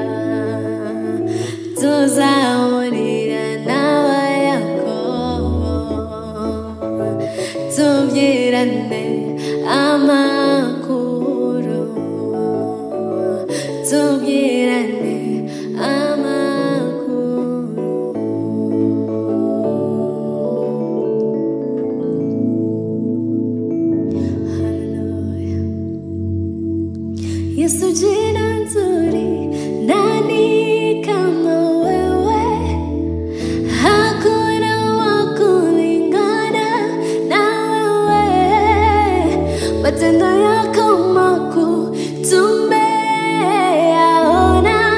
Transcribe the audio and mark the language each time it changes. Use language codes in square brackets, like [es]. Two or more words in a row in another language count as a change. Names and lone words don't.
[rw] tuzahurira na Yakobo tubwirane amakuru tubwirane amakuru Hallelujah. [sw] Yesu jina nzuri, nani kama wewe? Hakuna wa kulingana na wewe. Matendo yako makuu tumeyaona.